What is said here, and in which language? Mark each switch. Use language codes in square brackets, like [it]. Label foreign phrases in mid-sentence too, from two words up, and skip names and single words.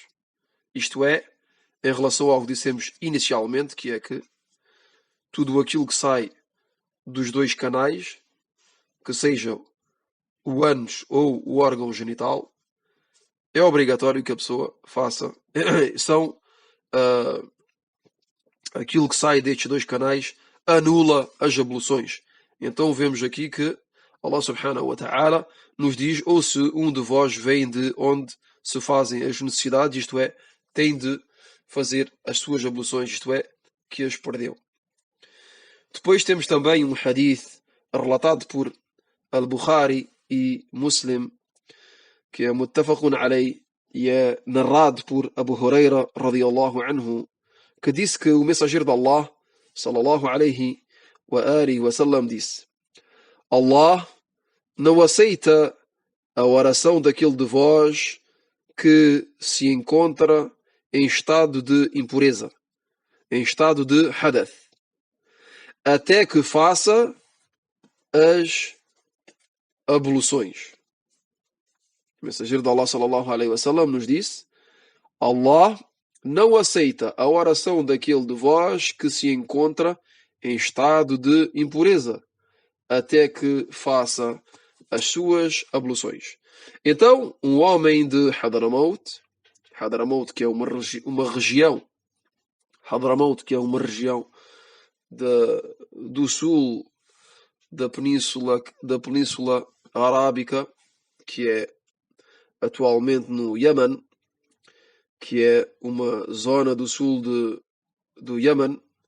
[pt] Isto é, em relação ao que dissemos inicialmente, que é que tudo aquilo que sai dos dois canais, que seja o ânus ou o órgão genital, é obrigatório que a pessoa faça. São aquilo que sai destes dois canais anula as abluções. Então vemos aqui que Allah [ar] سبحانه وتعالى [pt] nos diz: ou se um de vós vem de onde se fazem as necessidades, isto é, tem de fazer as suas abluções, isto é, que as perdeu. Depois temos também um hadith relatado por Al-Bukhari e Muslim, que é [ar] متفق عليه, [pt] e é narrado por Abu Huraira [ar] رضي الله عنه, [pt] que disse que o mensageiro de Allah, [ar] صلى الله عليه وآله وسلم, [pt] disse: Allah não aceita a oração daquele de vós que se encontra em estado de impureza, em estado de hadath, até que faça as abluções. O mensageiro de Allah [ar] صلى الله عليه وسلم [pt] nos disse: Allah não aceita a oração daquele de vós que se encontra em estado de impureza, até que faça as suas abluções. Então, um homem de Hadramaut, que é uma região, Hadramaut, que é uma região do sul da Península Arábica, que é atualmente no Iêmen, que é uma zona do sul do Iêmen.